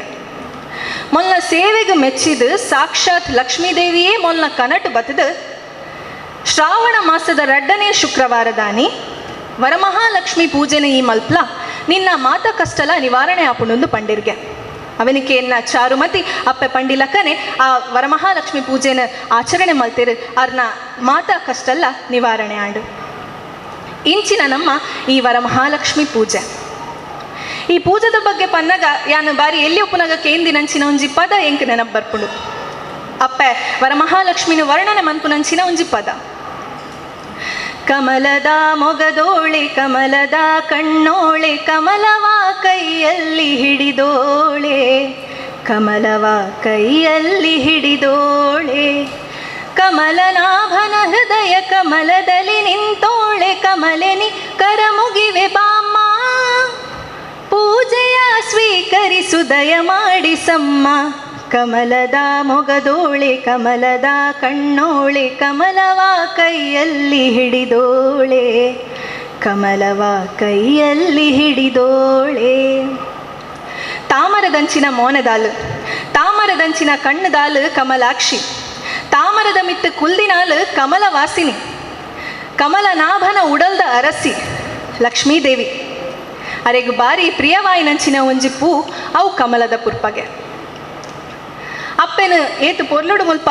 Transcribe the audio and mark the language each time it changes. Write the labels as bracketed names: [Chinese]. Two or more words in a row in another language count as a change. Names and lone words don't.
[Tulu] ಮೊಲ್ನ ಸೇವೆಗೆ ಮೆಚ್ಚಿದ ಸಾಕ್ಷಾತ್ ಲಕ್ಷ್ಮೀದೇವಿಯೇ ಮೊಲ್ನ ಕನಟು ಬತ್ತದ ಶ್ರಾವಣ ಮಾಸದ 2ನೇ ಶುಕ್ರವಾರದಾನಿ ವರಮಹಾಲಕ್ಷ್ಮಿ ಪೂಜೆನ ಈ ಮಲ್ಪ್ಲ ನಿನ್ನ ಮಾತ ಕಷ್ಟಲ ನಿವಾರಣೆ ಆಪುಣೊಂದು ಪಂಡಿರ್ಗೆ ಅವನಿಕೆಯನ್ನ ಚಾರುಮತಿ ಅಪ್ಪೆ ಪಂಡಿಲಕ್ಕನೆ ಆ ವರಮಹಾಲಕ್ಷ್ಮಿ ಪೂಜೆನ ಆಚರಣೆ ಮಲ್ತೇರು ಅರ್ನ ಮಾತಾ ಕಷ್ಟಲ್ಲ ನಿವಾರಣೆ ಆಂಡು. ಇಂಚಿನ ನಮ್ಮ ಈ ವರಮಹಾಲಕ್ಷ್ಮಿ ಪೂಜೆ ಈ ಪೂಜದ ಬಗ್ಗೆ ಪನ್ನಗ ಯಾನು ಬಾರಿ ಎಲ್ಲಿ ಉಪನಗ ಕೇಂದಿನಂಚಿನ ಒಂಜಿ ಪದ ಎಂಕ್ ನೆನಪು ಬರ್ಪುಂಡು. ಅಪ್ಪೆ ವರಮಹಾಲಕ್ಷ್ಮಿನ ವರ್ಣನೆ ಮನ್ಪುನಂಚಿನ ಒಂಜಿ ಪದ [Kannada] ಕಮಲದ ಮೊಗದೋಳೆ ಕಮಲದ ಕಣ್ಣೋಳೆ ಕಮಲವ ಕೈಯಲ್ಲಿ ಹಿಡಿದೋಳೆ ಕಮಲವ ಕೈಯಲ್ಲಿ ಹಿಡಿದೋಳೆ ಕಮಲನಾಭನ ಹೃದಯ ಕಮಲದಲ್ಲಿ ನಿಂತೋಳೆ ಕಮಲೆನಿ ಕರ ಮುಗಿವೆ ಬಾಮ್ಮ ಪೂಜೆಯ ಸ್ವೀಕರಿಸು ದಯ ಮಾಡಿಸಮ್ಮ ಕಮಲದ ಮೊಗದೋಳೆ ಕಮಲದ ಕಣ್ಣೋಳೆ ಕಮಲವ ಕೈಯಲ್ಲಿ ಹಿಡಿದೋಳೆ ಕಮಲವ ಕೈಯಲ್ಲಿ ಹಿಡಿದೋಳೆ. [Tulu] ತಾಮರದಂಚಿನ ಮೋನದಾಲು ತಾಮರದಂಚಿನ ಕಣ್ಣದಾಲು ಕಮಲಾಕ್ಷಿ ತಾಮರದ ಮಿತ್ತು ಕುಲ್ದಿನಾಲು ಕಮಲವಾಸಿನಿ ಕಮಲನಾಭನ ಉಡಲ್ದ ಅರಸಿ ಲಕ್ಷ್ಮೀದೇವಿ ಅರೆಗು ಬಾರಿ ಪ್ರಿಯವಾಯಿನಂಚಿನ ಒಂಜಿ ಪೂ ಅವು ಕಮಲದ ಪುರ್ಪಗೆ ಅಪ್ಪೆನು ಏತು ಪೊರ್ಲುಡು ಮುಲ್ಪ